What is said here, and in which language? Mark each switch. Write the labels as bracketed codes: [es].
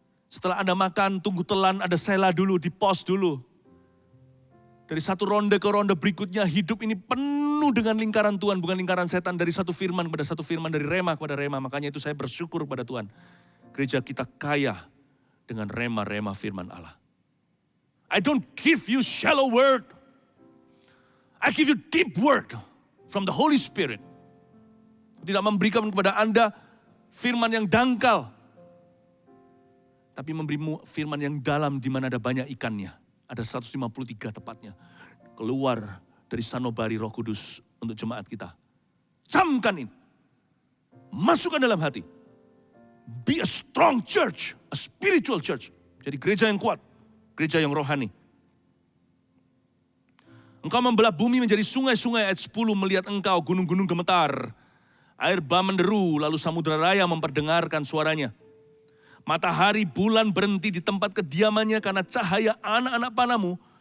[id] Setelah Anda makan, tunggu telan, ada selah dulu, di pause dulu. Dari satu ronde ke ronde berikutnya, hidup ini penuh dengan lingkaran Tuhan, bukan lingkaran setan. Dari satu firman kepada satu firman, dari rema kepada rema. Makanya itu saya bersyukur kepada Tuhan. Gereja kita kaya dengan rema-rema firman Allah. [en] I don't give you shallow word. I give you deep word from the Holy Spirit. [id] Tidak memberikan kepada Anda firman yang dangkal. Tapi memberimu firman yang dalam di mana ada banyak ikannya. Ada 153 tepatnya. Keluar dari sanubari Roh Kudus untuk jemaat kita. Camkan ini. Masukkan dalam hati. [en] Be a strong church, a spiritual church. [id] Jadi gereja yang kuat, gereja yang rohani. Engkau membelah bumi menjadi sungai-sungai, ayat 10, melihat engkau gunung-gunung gemetar. Air bah menderu, lalu samudera raya memperdengarkan suaranya. Matahari bulan berhenti di tempat kediamannya karena cahaya anak-anak panamu.